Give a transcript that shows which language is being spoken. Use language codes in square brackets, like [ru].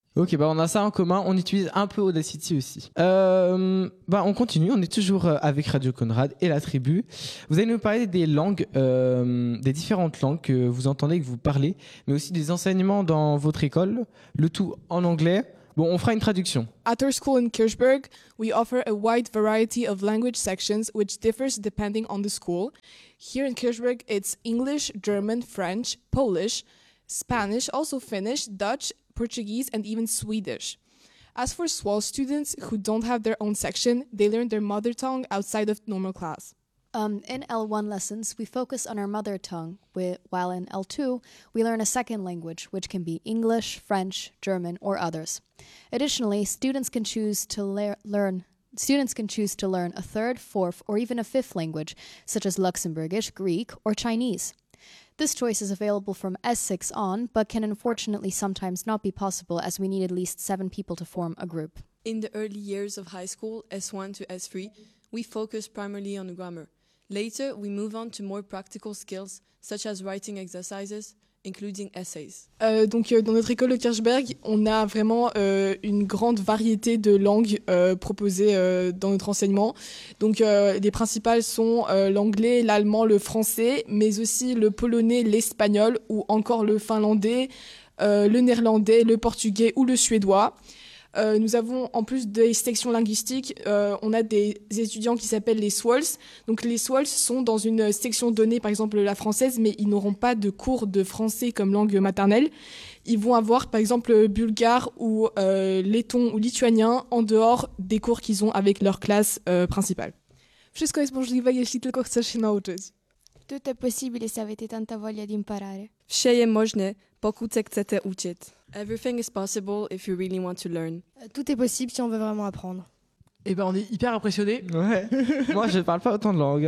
[fr] Ok, on a ça en commun, on utilise un peu Audacity aussi. On continue, on est toujours avec Radio Conrad et la tribu. Vous allez nous parler des langues, des différentes langues que vous entendez et que vous parlez, mais aussi des enseignements dans votre école, le tout en anglais. Bon, on fera une traduction. [en] At our school in Kirchberg, we offer a wide variety of language sections which differs depending on the school. Here in Kirchberg, it's English, German, French, Polish, Spanish, also Finnish, Dutch, Portuguese, and even Swedish. As for SWAL students who don't have their own section, they learn their mother tongue outside of normal class. In L1 lessons, we focus on our mother tongue, while in L2, we learn a second language, which can be English, French, German, or others. Additionally, students can choose to learn a third, fourth, or even a fifth language, such as Luxembourgish, Greek, or Chinese. This choice is available from S6 on, but can unfortunately sometimes not be possible as we need at least 7 people to form a group. In the early years of high school, S1 to S3, we focus primarily on grammar. Later, we move on to more practical skills, such as writing exercises, including essays. [fr] Dans notre école de Kirchberg, on a vraiment une grande variété de langues proposées dans notre enseignement. Donc les principales sont l'anglais, l'allemand, le français, mais aussi le polonais, l'espagnol ou encore le finlandais, le néerlandais, le portugais ou le suédois. Nous avons, en plus des sections linguistiques, on a des étudiants qui s'appellent les SWALS. Donc les SWALS sont dans une section donnée, par exemple la française, mais ils n'auront pas de cours de français comme langue maternelle. Ils vont avoir, par exemple, bulgare ou letton ou lituanien en dehors des cours qu'ils ont avec leur classe principale. [pl] Wszystko jest możliwe, jeśli tylko chcesz się nauczyć. [fr] Tout est possible, [pl] jeśli [it] avete tanta voglia di imparare. [pl] Wszystko jest możliwe, [cs] pokud se chcete [pl] uczyć. [en] Everything is possible if you really want to learn. [fr] Tout est possible si on veut vraiment apprendre. Eh ben, on est hyper impressionnés. Ouais. Moi, je ne parle pas autant de langues.